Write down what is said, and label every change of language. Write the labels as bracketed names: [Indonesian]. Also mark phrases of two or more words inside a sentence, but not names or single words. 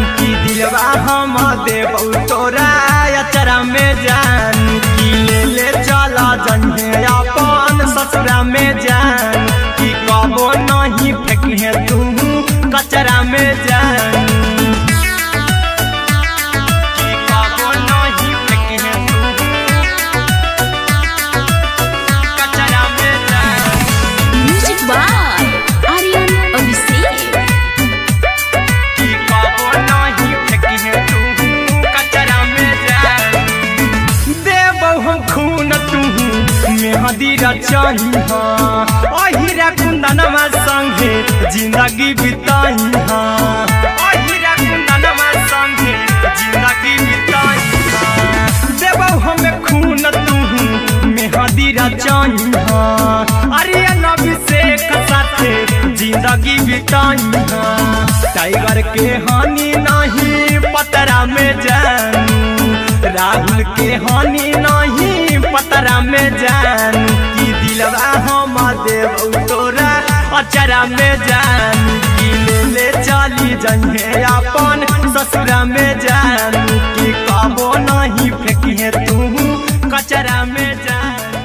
[Magahi] कि दिलवा हम देबू तोरा अचरा में जानू कि ले चला जइहे अपन ससुरा में जानू कि कबो नहीं फेंकिहे तू कचरा में जानू कि कबो नहीं फेंकिहे तू कचरा में जानू [English] music by आर्यन अभिषेक। [Magahi] कि कबो नहीं फेंकिहे तू कचरा में जानू देबौ हम खून तू मेहंदी रचहिहा अहिरा कुंदनमा संगे जिंदगी बिताइहा अहिरा कुंदनमा संगे जिंदगी बिताइहा देबौ हम खून तू मेहंदी रचहिहा आर्यन अभिषेक साथे जिंदगी बिताइहा टाइगर के हानि नहीं पतरा में जानू राहुल के हानि नहीं पतरा में जानू कि दिलवा हम देबू तोरा अचरा में जानू कि ले चली जइहे अपन ससुरा में जानू कि कबो नहीं फेंकिहे तू कचरा में जानू